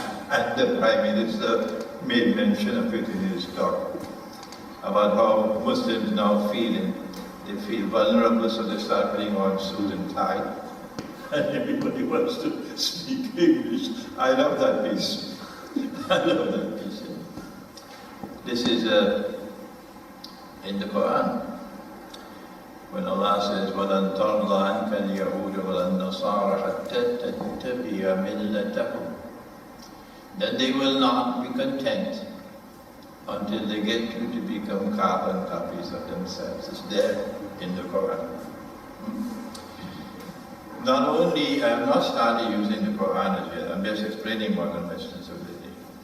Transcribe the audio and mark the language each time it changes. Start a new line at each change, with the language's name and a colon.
English: And the Prime Minister made mention of it in his talk about how Muslims now they feel vulnerable, so they start putting on suit and tie, and everybody wants to speak English. I love that piece. I love that piece. This is in the Quran, when Allah says,
Arabic: وَلَنْ تَرْضَ عَنْكَ الْيَهُودُ وَلَا النَّصَارَى حَتَّى تَتَّبِعَ مِلَّتَهُمْ.
English: That they will not be content until they get you to become carbon copies of themselves. It's there in the Quran. Not only, I have not started using the Quran as yet, I'm just explaining modern Western civilization.